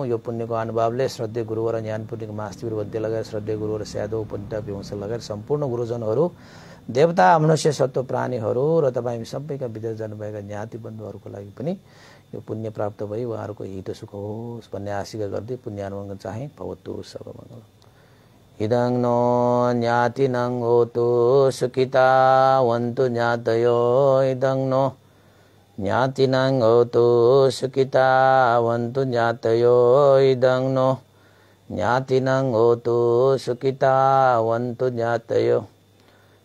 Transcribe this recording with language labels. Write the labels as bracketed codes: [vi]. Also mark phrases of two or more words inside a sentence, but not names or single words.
[ne] यो पुण्यको अनुभवले श्रद्धेय गुरुवर ज्ञानपूर्णिक मास्तिर बन्ते लगायत श्रद्धेय गुरुवर स्यादो पण्डित विमर्श लगायत सम्पूर्ण गुरुजनहरू, देवता मनुष्य सत्व प्राणीहरू र तपाईँ सबैका विदेश जानुभएका ज्ञाति बन्धुहरूको लागि पनि यो पुण्य प्राप्त भई उहाँहरूको हित सुख होस् भन्ने आशिका गर्दै पुण्यानुमोदन चाहे [sa] भवतु सर्वमङ्गल। [pi] इदं नो ज्ञातिनं होतु सुखिता वन्तु ज्ञातयो, इदं नो ज्ञातिनं होतु सुखिता वन्तु ज्ञातयो, इदं नो ज्ञातिनं होतु सुखिता वन्तु ज्ञातयो।